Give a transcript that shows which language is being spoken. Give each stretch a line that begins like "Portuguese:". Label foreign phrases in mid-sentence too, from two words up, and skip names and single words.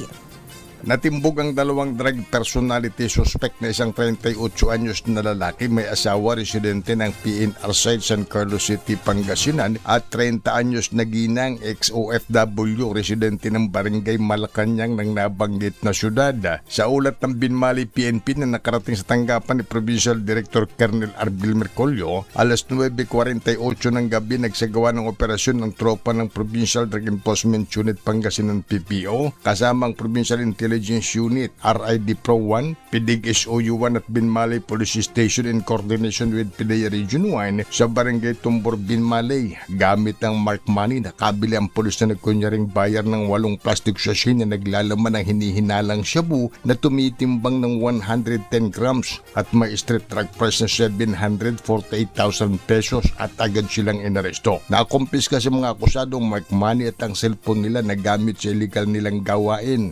Filipino: Natimbog ang 2
English: drug personality suspect
Filipino: na isang 38 anyos na lalaki, may asawa, residente ng PNR site San Carlos City, Pangasinan at 30 anyos na ginang ex-OFW, residente ng Barangay Malacanang ng nabanggit na syudad. Sa ulat ng Binmali PNP na nakarating sa tanggapan ni Provincial Director Colonel Arbil Mercolio, alas 9:48 ng gabi nagsagawa ng operasyon ng tropa ng Provincial Drug Enforcement Unit Pangasinan PPO kasama ang Provincial Intelligence Intelligence Unit, RID Pro 1, PIDIG SOU 1 at Binmalay Police Station
English: in coordination with
Filipino: PIDEA Region 1 sa Barangay Tumbor, Binmalay. Gamit ng
English: mark money,
Filipino: nakabili ang pulis na nagkunyaring bayar ng 8
English: plastic sachet
Filipino: na naglalaman ng hinihinalang shabu na tumitimbang ng 110 grams at may
English: street drug price
Filipino: na 748,000 pesos at agad silang inaresto. Nakumpiska sa mga akusadong
English: mark money
Filipino: at ang cellphone nila na gamit sa illegal nilang gawain.